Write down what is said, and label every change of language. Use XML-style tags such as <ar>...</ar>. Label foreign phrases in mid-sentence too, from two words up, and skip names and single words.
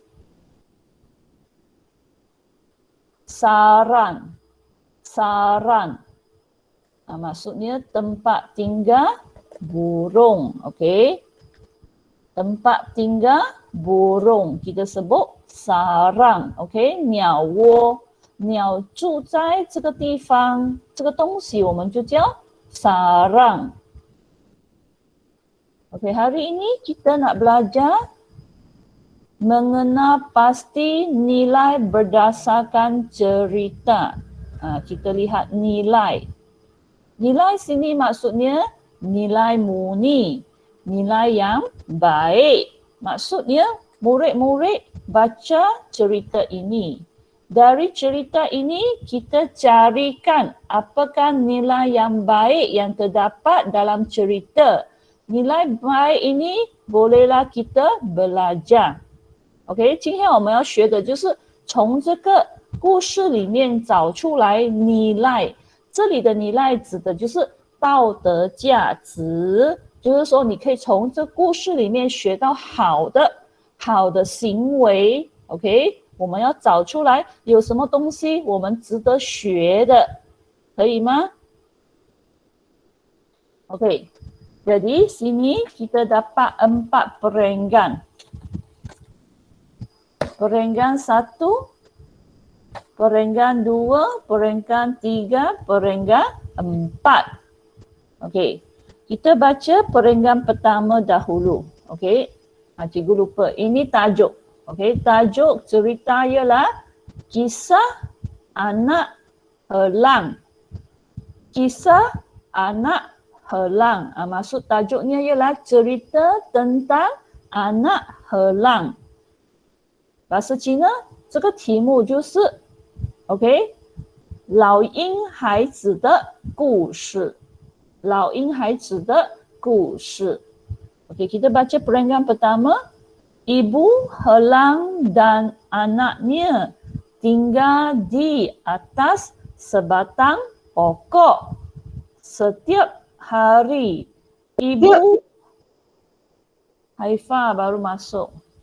<ms>Sarang, sarang. Maksudnya tempat tinggal burung, okey? Tempat tinggal burung kita sebut sarang, okey?</ms> <zh>鸟窝，鸟住在这个地方，这个东西我们就叫 sarang.</zh> <ms>Okey, hari ini kita nak belajar mengenal pasti nilai berdasarkan cerita. Kita lihat nilai. Nilai sini maksudnya nilai murni, nilai yang baik. Maksudnya murid-murid baca cerita ini. Dari cerita ini kita carikan apakah nilai yang baik yang terdapat dalam cerita. Nilai baik ini bolehlah kita belajar.</ms> <zh>OK， 今天我们要学的就是从这个故事里面找出来尼赖。这里的尼赖指的就是道德价值，就是说你可以从这故事里面学到好的好的行为 ，OK， 我们要找出来有什么东西我们值得学的，可以吗？</zh> <ms>OK， jadi sini kita dapat 4 perenggan. Perenggan 1, perenggan 2, perenggan 3, perenggan 4. Okey. Kita baca perenggan pertama dahulu. Okey. Cikgu lupa. Ini tajuk. Okey, tajuk cerita ialah kisah anak helang. Kisah anak helang. Maksud tajuknya ialah cerita tentang anak helang. Bahasa Cina</ms> <zh>这个题目就是OK 老鹰孩子的故事，老鹰孩子的故事。</zh> <ms>OK, kita baca perenggan pertama. Ibu helang dan anaknya tinggal di atas sebatang pokok. Setiap hari ibu Haifa baru masuk.</ms>